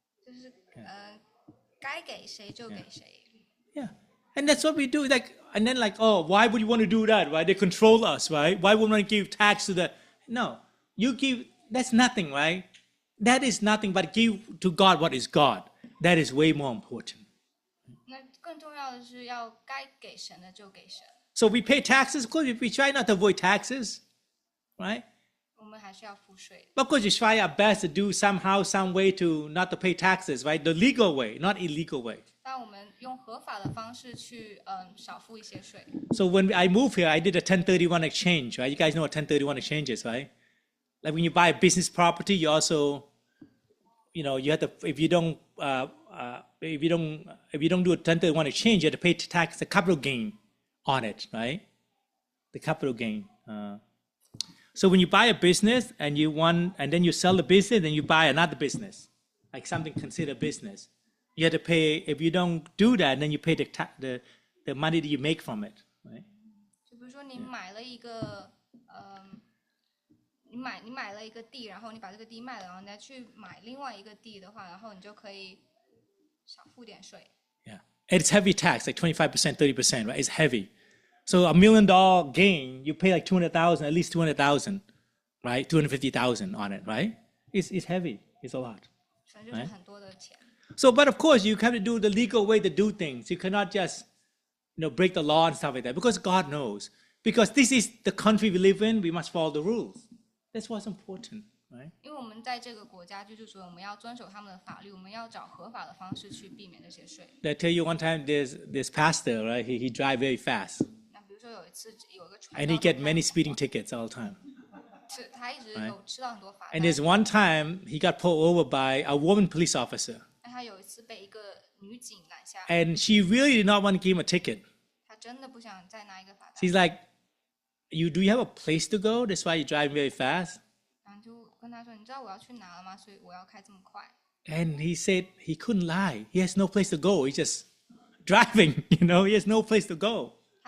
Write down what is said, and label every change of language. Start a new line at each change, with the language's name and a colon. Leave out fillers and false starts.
Chinese: 就是该给谁就给谁。
English: Yeah. And that's what we do. And then oh, why would you want to do that? Right? They control us, right? Why would one give tax to the No. You give that's nothing, right? That is nothing but give to God what is God. That is way more important.
Chinese: 那更重要的是要该给神的就给神，
English: So we pay taxes, of course we try not to avoid taxes, right?
Chinese: 我们还是要付税。
English: Of course we try our best to do somehow, some way to not to pay taxes, right? The legal way, not illegal way.
Chinese: 但我们用合法的方式去少付一些税。
English: So when I moved here, I did a 1031 exchange, right? You guys know what 1031 exchange is, right? Like when you buy a business property, you also, you have to, if you don't do a 1031 exchange, you have to pay tax, the capital gain on it, right? The capital gain. So when you buy a business and then you sell the business, then you buy another business, like something considered business. You have to pay, if you don't do that, then you pay the money that you make from it, right?
Chinese: 就比如说你买了一个你买了一个地，然后你把这个地卖了，然后你再去买另外一个地的话，然后你就可以少付点税。
English: Yeah. It's heavy tax, like 25%, 30%, right? It's heavy. So $1 million gain, you pay like 200,000, at least 200,000, right? 250,000 on it, right? It's heavy. It's a lot.
Chinese: 反正就是很多的钱。
English: So, but of course, you have to do the legal way to do things. You cannot just, break the law and stuff like that because God knows. Because this is the country we live in, we must follow the rules. That's what's important, right?
Chinese: 因为我们在这个国家居住，所以我们要遵守他们的法律，我们要找合法的方式去避免这些税。
English: I tell you one time, there's this pastor, right? He drive very fast,
Chinese: 那比如说有一次有一个传
English: and
Chinese: 道
English: he get many speeding tickets all the time.
Chinese: 是他一直有吃到很多罚单
English: And。 there's one time he got pulled over by a woman police officer,
Chinese: 那他有一次被一个女警拦下，
English: and she really did not want to give him a ticket.
Chinese: 他真的不想再拿一个罚单，
English: She's like, do you have a place to go? That's why you drive very fast.
Chinese: 然后就跟他说：“你知道我要去哪了吗？所以我要开这么快。
English: And he said he couldn't lie. He has no place to go. He's just driving, he has no place to go. ”